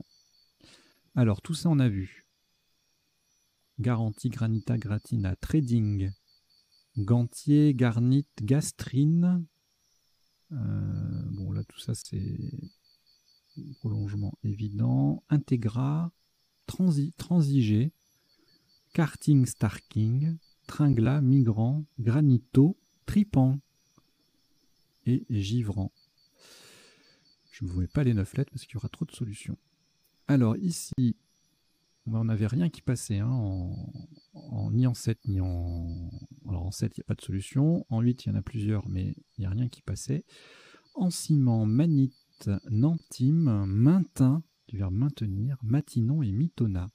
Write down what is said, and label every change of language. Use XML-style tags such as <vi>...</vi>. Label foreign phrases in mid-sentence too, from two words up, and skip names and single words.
<fr>Alors, tout ça, on a vu. Garantie, Granita, Gratina, Trading, Gantier, Garnit, Gastrine. Bon, là, tout ça, c'est prolongement évident. Integra, Transigé, Karting, Starking, Tringla, Migrant, Granito, Tripan et Givrant. Je ne vous mets pas les 9 lettres parce qu'il y aura trop de solutions. Alors ici, on n'avait rien qui passait, hein, ni en 7, ni en... Alors en 7, il n'y a pas de solution. En 8, il y en a plusieurs, mais il n'y a rien qui passait. En ciment, manite, nantime, maintint, du verbe maintenir, matinon et mitona.</fr>